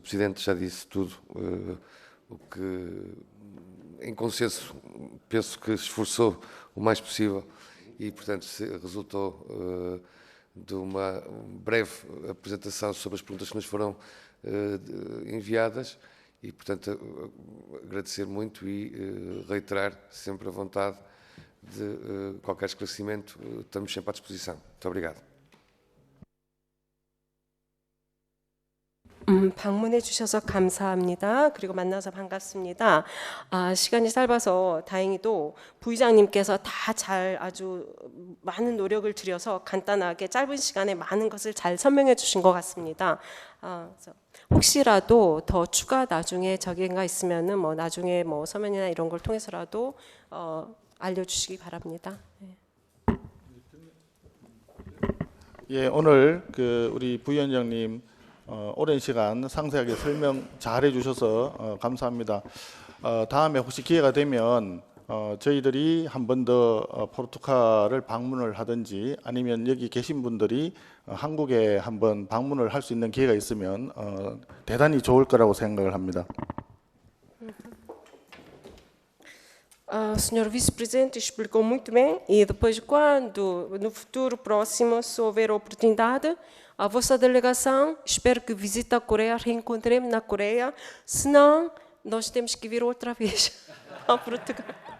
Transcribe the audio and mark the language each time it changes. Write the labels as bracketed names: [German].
[Portuguese] Presidente já disse tudo o que, em consenso, penso que se esforçou o mais possível e, portanto, resultou de uma breve apresentação sobre as perguntas que nos foram enviadas e, portanto, agradecer muito e reiterar sempre a vontade de qualquer esclarecimento. Estamos sempre à disposição. Muito obrigado. [Korean] 방문해 주셔서 감사합니다. 그리고 만나서 반갑습니다. 시간이 짧아서 다행히도 부의장님께서 다 잘 아주 많은 노력을 들여서 간단하게 짧은 시간에 많은 것을 잘 설명해 주신 것 같습니다. 그래서 혹시라도 더 추가 나중에 저기가 있으면은 뭐 나중에 뭐 서면이나 이런 걸 통해서라도 알려주시기 바랍니다. 예, 오늘 우리 부위원장님 오랜 시간 상세하게 설명 잘 해주셔서 감사합니다. 다음에 혹시 기회가 되면 저희들이 한 번 더 포르투갈을 방문을 하든지 아니면 여기 계신 분들이 한국에 한번 방문을 할 수 있는 기회가 있으면 대단히 좋을 거라고 생각을 합니다. [Portuguese] Senhor Vice-Presidente explicou muito bem e depois quando no futuro próximo se houver oportunidade a vossa delegação espero que visite a Coreia, reencontremos na Coreia, senão nós temos que vir outra vez a Portugal.